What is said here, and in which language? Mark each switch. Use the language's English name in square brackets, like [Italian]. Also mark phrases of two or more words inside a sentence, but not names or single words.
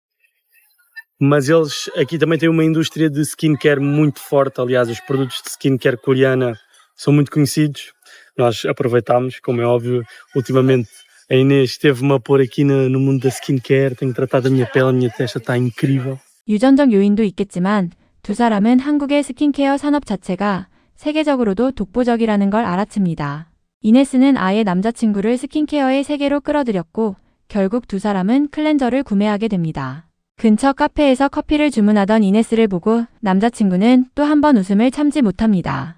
[Portuguese] Mas eles aqui também têm uma indústria de skincare muito forte. Aliás, os produtos de skincare coreana são muito conhecidos. Nós aproveitámos, como é óbvio, ultimamente a Inês esteve-me a pôr aqui no mundo da skincare. Tenho tratado a minha pele, a minha testa está incrível. [Korean] 유전적 요인도 있겠지만 두 사람은 한국의 스킨케어 산업 자체가 세계적으로도 독보적이라는 걸 알아챕니다. 이네스는 아예 남자친구를 스킨케어의 세계로 끌어들였고 결국 두 사람은 클렌저를 구매하게 됩니다. 근처 카페에서 커피를 주문하던 이네스를 보고 남자친구는 또 한 번 웃음을 참지 못합니다.